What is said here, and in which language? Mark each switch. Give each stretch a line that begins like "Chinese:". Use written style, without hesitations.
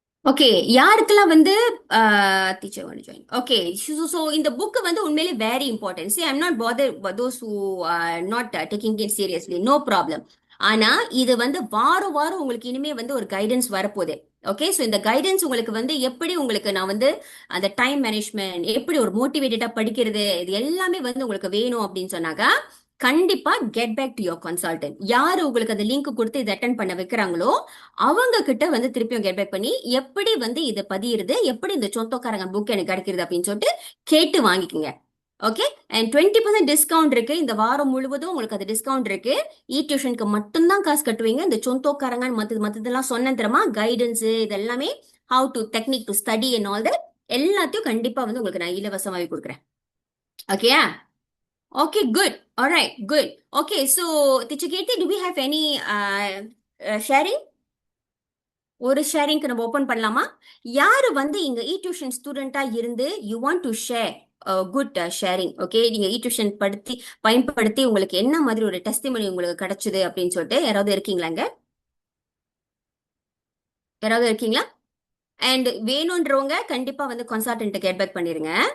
Tamil: Okay, யாருக்கெல்லாம் வந்து teacher
English: want to join.
Tamil: Okay, so இந்த புக் வந்து உண்மையிலே very important.
English: See, I'm not bothered those who are not taking it seriously. No problem.
Tamil: ஆனா இது வந்து வாரம் வாரம் உங்களுக்கு இனிமே வந்து ஒரு கைடன்ஸ் வரப்போகுது. ஓகே, ஸோ இந்த கைடன்ஸ் உங்களுக்கு வந்து எப்படி உங்களுக்கு நான் வந்து அந்த டைம் மேனேஜ்மெண்ட், எப்படி ஒரு மோட்டிவேட்டடா படிக்கிறது, இது எல்லாமே வந்து உங்களுக்கு வேணும் அப்படின்னு சொன்னாக்கா கண்டிப்பா
English: Get back to your consultant.
Tamil: யாரு உங்களுக்கு அந்த லிங்க் கொடுத்து இதை அட்டென்ட் பண்ண வைக்கிறாங்களோ அவங்க கிட்ட வந்து திருப்பியும் கெட் பேக் பண்ணி எப்படி வந்து இதை பதியுறது, எப்படி இந்த சொந்தக்காரங்க புக் எனக்கு கிடைக்கிறது அப்படின்னு சொல்லிட்டு கேட்டு வாங்கிக்கோங்க. ஓகே, அண்ட் 20% டிஸ்கவுண்ட் இருக்கு. இந்த வாரம் முழுவதும் உங்களுக்கு அது டிஸ்கவுண்ட் இருக்கு. இ டியூஷனுக்கு மட்டும்தான் காசு கட்டுவீங்க. இந்த சொந்தக்காரங்க மத்ததெல்லாம் சொன்ன தரமா கைடன்ஸ், இது எல்லாமே
English: how to technique to study and all that
Tamil: எல்லாத்தையும் கண்டிப்பா வந்து உங்களுக்கு நான் இலவசமாவே கொடுக்குறேன். ஓகேயா?
English: Okay, good. All right, good. Okay, so Teacher Kirti, do we have any sharing?
Tamil: ஒரு ஷேரிங்க்கு நம்ம ஓபன் பண்ணலாமா? யாரு வந்து இங்க இ டியூஷன் ஸ்டூடெண்டா இருந்து
English: you want to share good sharing,
Tamil: okay? நீங்க இ டியூஷன் பயன்படுத்தி உங்களுக்கு என்ன மாதிரி ஒரு டெஸ்டிமனி உங்களுக்கு கிடைச்சது அப்படின்னு சொல்லிட்டு யாராவது இருக்கீங்களாங்க? யாராவது இருக்கீங்களா? அண்ட் வேணும்ன்றவங்க கண்டிப்பா வந்து கன்சல்டன்ட் கெட் பேக் பண்ணிருங்க.